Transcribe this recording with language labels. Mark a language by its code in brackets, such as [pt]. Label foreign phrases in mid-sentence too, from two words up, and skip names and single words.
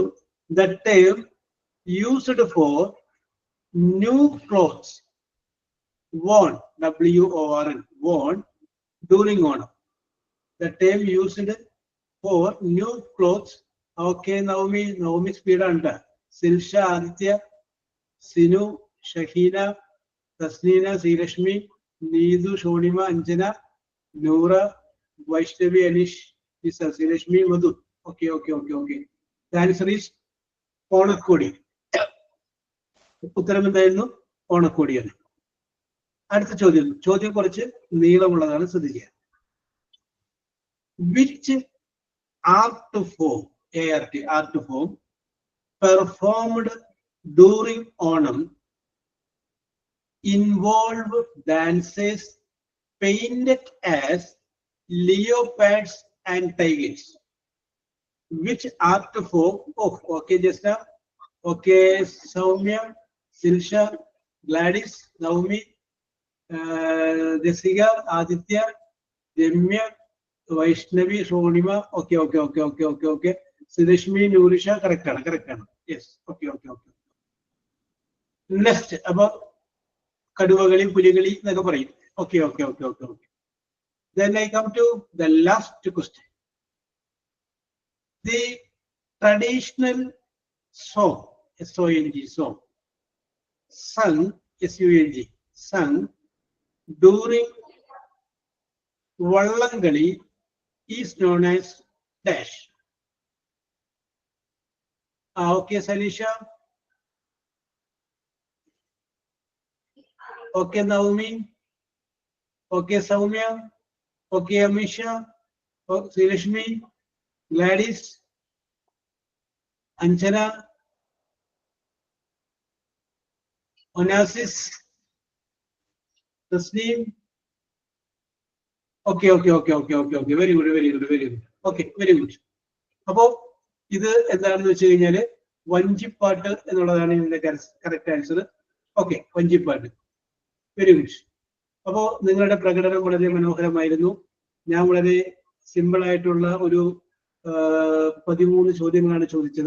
[en] The term used for new clothes worn, WORN, worn during Onam. The term used for new clothes. Okay, Naomi speed under. Silsha, Aditya, Sinu, Shahina, Tasneena, Srilashmi, Needu, Shonima, Anjana, Noora, Vaishnavi, Anish, Srilashmi, Madhu. Okay. The answer is Onakodi. [ml] ഉത്തരം എന്തായിരുന്നു? ഓണക്കോടിയാണ്. അടുത്ത ചോദ്യം കുറച്ച് നീളമുള്ളതാണ്, ശ്രദ്ധിക്കുക. [en] Which art form performed during Onam involve dances painted as leopards and tigers? Which art form? Okay, Jasna. Okay, Soumya, Silsha, Gladys, Naomi, Desiga, Aditya, Demya, Vaishnavi, Shonima. Okay. Srilashmi, Nurisha, correct. Yes. Okay. Next, about Kaduvagali, Puligali, Nagaparai. Okay. Then I come to the last question. The traditional song, SONG, song, sung, SUNG, sung during Vallangali is known as dash. Okay, Salisha. Okay, Naomi. Okay, Soumya. Okay, Amisha. Okay, Srilashmi, Gladys, Anchana, Onassis, Tasneem. Okay. Very good. Okay, very good. [ml] അപ്പോ ഇത് എന്താണെന്ന് വെച്ച് കഴിഞ്ഞാല് വഞ്ചിപ്പാട്ട് എന്നുള്ളതാണ് ഇതിന്റെ [en] correct answer. [ml] ഓക്കെ, വഞ്ചിപ്പാട്ട്. [en] very good. [ml] അപ്പോ നിങ്ങളുടെ പ്രകടനം വളരെ മനോഹരമായിരുന്നു. ഞാൻ വളരെ സിമ്പിൾ ആയിട്ടുള്ള ഒരു 13 ചോദ്യങ്ങളാണ് ചോദിച്ചത്.